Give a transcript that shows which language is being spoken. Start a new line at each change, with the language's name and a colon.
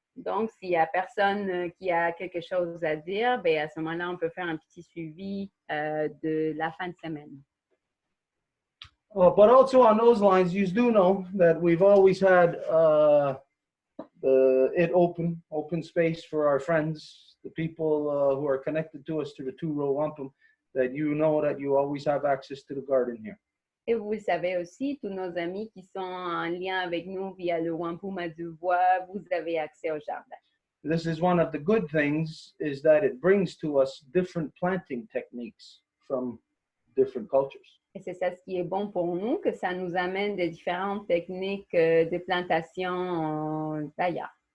French: Donc, s'il n'y a personne qui a quelque chose à dire, ben à ce moment-là, on peut faire un petit suivi de la fin de semaine.
English: But also on those lines, you do know that we've always had it open space for our friends, the people who are connected to us through the Row Wampum, that you know that you always have access to the garden here.
French: Et vous le savez aussi, tous nos amis qui sont en lien avec nous via le Wampum à Deux Voies, vous avez accès au jardin.
English: This is one of the good things, is that it brings to us different planting techniques from different cultures.
French: Et c'est ça ce qui est bon pour nous, que ça nous amène des différentes techniques de plantation d'ailleurs.